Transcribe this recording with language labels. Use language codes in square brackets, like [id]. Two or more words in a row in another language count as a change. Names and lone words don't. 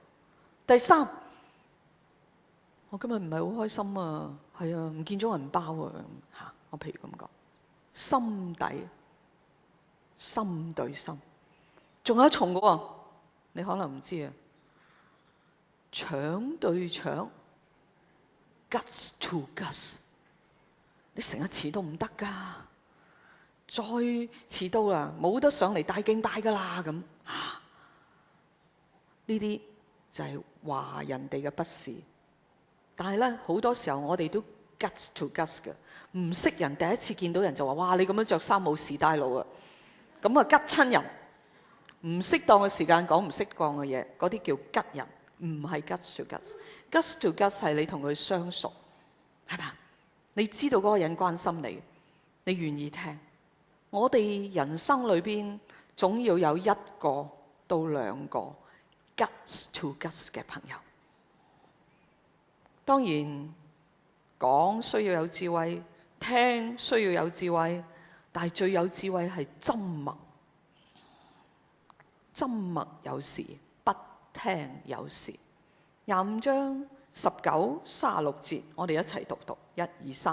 [yue] 第三，我今日唔係好開心啊，係啊，唔見咗銀包啊嚇。我譬如咁講，心底，心對心。仲有一重嘅喎，你可能唔知啊。腸對腸 ， [en] guts to guts， [yue] 你成日遲到唔得噶，再遲到啦，冇得上嚟大敬拜噶啦咁。呢啲就係話人哋嘅不是，但係咧好多時候我哋都 [en] guts to guts [yue] 嘅，唔識人第一次見到人就話：哇，你咁樣着衫冇士大佬啊！咁啊吉親人，唔適當嘅時間講唔適當嘅嘢，嗰啲叫吉人。唔係 [en] guts to guts， guts to guts [yue] 係你同佢相熟，係嘛？你知道嗰個人關心你，你願意聽。我哋人生裏邊總要有1個到2個 [en] guts to guts [yue] 嘅朋友。當然講需要有智慧，聽需要有智慧，但係最有智慧係砧墨緘默有時，不聽有時。25章19、36節，我哋一齊讀1、2、3。